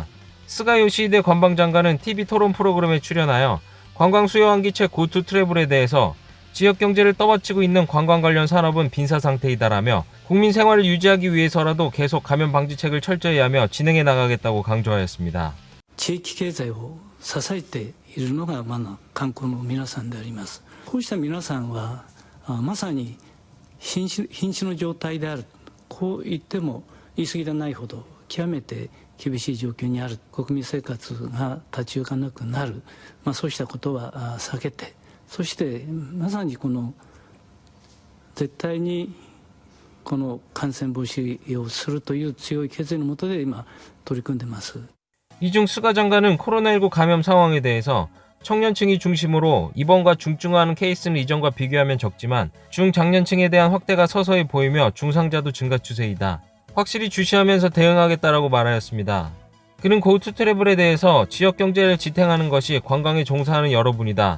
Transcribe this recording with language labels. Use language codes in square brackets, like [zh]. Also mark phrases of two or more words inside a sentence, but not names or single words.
[ko] 스가 요시히데 관방장관은 TV 토론 프로그램에 출연하여 관광 수요 환기책 고투 트래블에 대해서 지역 경제를 떠받치고 있는 관광 관련 산업은 빈사 상태이다라며 국민 생활을 유지하기 위해서라도 계속 감염 방지책을 철저히 하며 진행해 나가겠다고 강조하였습니다. [ja] 地域経済を支えているのが観光の皆さんであります。こうした皆さんはまさに瀕死の状態である、こう言っても言い過ぎでないほど極めて厳しい状況にある、国民生活が立ち行かなくなる、そうしたことは避けて、そしてまさにこの絶対にこの感染防止をするという強い決意のもとで今取り組んでます。 [ko] 이중 스가 장관은 코로나19 감염 상황에 대해서 청년층이 중심으로 입원과 중증화하는 케이스는 이전과 비교하면 적지만 중장년층에 대한 확대가 서서히 보이며 중상자도 증가 추세이다. 확실히 주시하면서 대응하겠다라고 말하였습니다. 그는 고투 트래블에 대해서 지역 경제를 지탱하는 것이 관광에 종사하는 여러분이다.